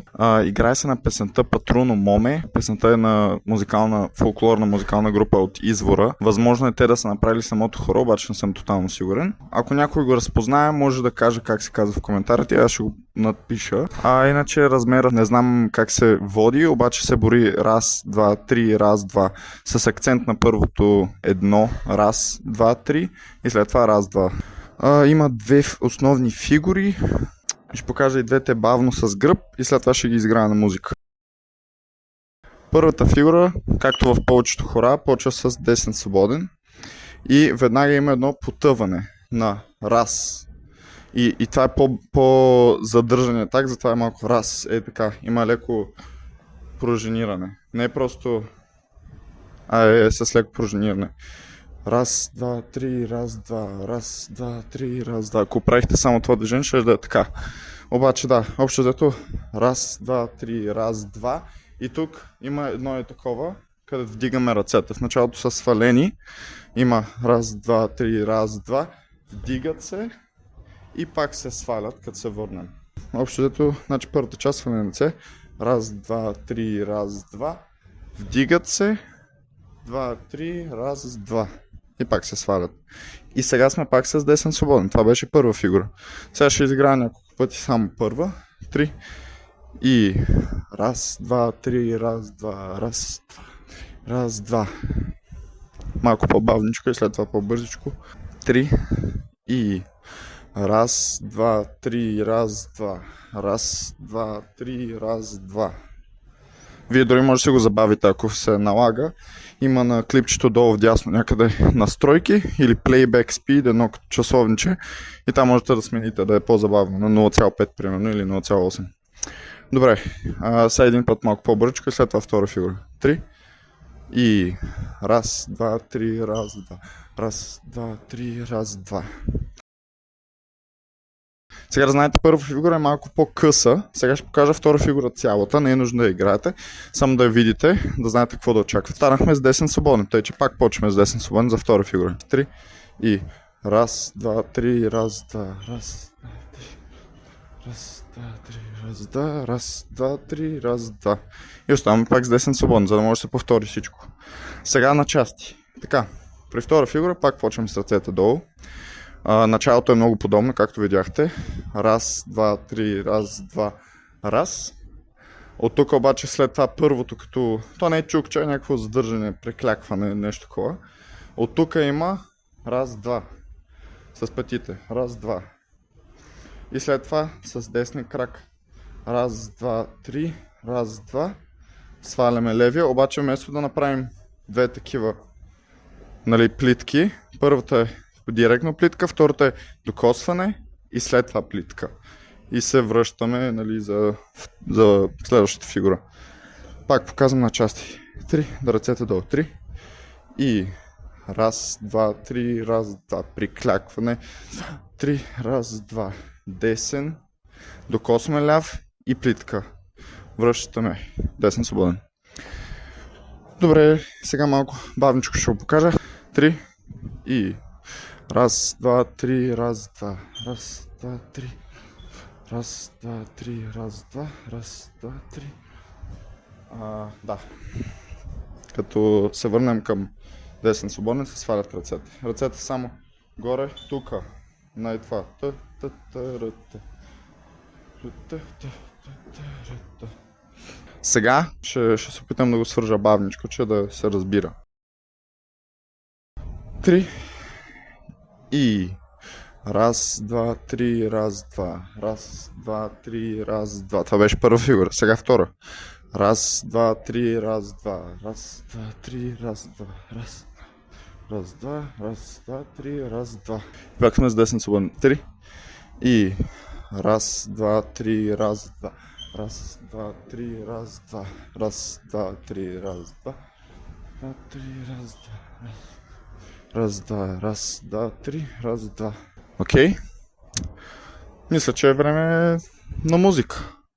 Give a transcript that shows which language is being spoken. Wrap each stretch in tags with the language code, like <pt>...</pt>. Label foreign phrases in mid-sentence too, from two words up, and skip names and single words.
<bg>Играе се на песента Патруно Моме. Песента е на фолклорна музикална група от Извора. Възможно е те да са направили самото хоро, обаче не съм тотално сигурен. Ако някой го разпознае, може да каже как се казва в коментарите, аз ще го надпиша. Иначе размера не знам как се води, обаче се бори раз, два, три, раз, два, с акцент на първото едно, раз, два, три и след това раз, два. Има две основни фигури. Ще покажа и двете бавно с гръб и след това ще ги изиграя на музика. Първата фигура, както в повечето хора, почва с десен свободен и веднага има едно потъване на раз. И това е по-задържане так, затова е малко раз. Така, има леко пружиниране. Не е просто... с леко пружиниране. Раз, два, три, раз, два, раз, два, три, раз, два. Ако правихте само това движение, ще да е така. Обаче да, общо взето раз, два, три, раз, два. И тук има едно такова, където вдигаме ръцете. В началото са свалени. Има раз, два, три, раз, два. Вдигат се и пак се свалят, като се върнем. Общо взето, значи първата част сваляне на ръце. Раз, два, три, раз, два. Вдигат се. 2, 3, раз, 2. И пак се свалят. И сега сме пак с десен свободен. Това беше първа фигура. Сега ще изиграя няколко пъти само първа. 3. И раз, 2, 3, раз, 2, раз, 2. Раз, 2. Малко по-бавничко и след това по-бързичко. 3. И раз, 2, 3, раз, 2. Раз, 2, 3, раз, 2. Вие дори може да се го забавите, ако се налага. Има на клипчето долу вдясно някъде настройки или</bg> <en>Playback Speed,</en> <bg>едно като часовниче. И там можете да смените да е по-забавно на 0,5 примерно или 0,8. Добре, сега един път малко по-бързичко и след това втора фигура. 3. И раз, два, три, раз, два. Раз, два, три, раз, два. Сега да знаете, първа фигура е малко по-къса. Сега ще покажа втора фигура цялата. Не е нужно да играете, само да я видите, да знаете какво да очаквате. Станахме с десен свободен, тъй че пак почваме с десен свободен за втора фигура. 3 и раз, два, три, раз, два, раз, два, три, раз, два, три, раз, два, раз, два, три, раз, два. И оставаме пак с десен свободен, за да може да се повтори всичко. Сега на части. Така, при втора фигура пак почваме с ръцете долу. Началото е много подобно, както видяхте. Раз, два, три, раз, два, раз. От тук обаче след това първото, като... То не е чукча, е някакво задържане, преклякване, нещо такова. От тук има раз, два. С петите. Раз, два. И след това с десния крак. Раз, два, три. Раз, два. Сваляме левия, обаче вместо да направим две такива плитки. Първата е директно плитка, втората е докосване и след това плитка. И се връщаме за следващата фигура. Пак показвам на части. 3, да ръцете долу. 3. И раз, два, три, раз, два. Приклякване. 3, раз, два. Десен. Докосваме ляв и плитка. Връщаме. Десен свободен. Добре, сега малко бавничко ще го покажа. 3 и раз, два, три, раз, два, раз, два, три, раз, два, три, раз, два, раз, два, три. Да. Като се върнем към десен свободен, се свалят ръцете. Ръцете само горе, тука, на това. Сега ще се опитам да го свържа бавничко, че да се разбира. 3. И раз, два, три, раз, два. Раз, два, три, раз, два. Това беше първа фигура. Сега втора. Раз, два, три, раз, два. Раз, два, три, раз, два. Раз, раз, два, раз, два, три, раз, два. Пак сме с десен свободен. 3. И раз, два, три, раз, два. Раз, два, три, раз, два. Раз, два, три, раз, два. Два, три, раз, два. Раз, два, раз, два, три, раз, два. Окей. Мисля, че е време на музика.</bg>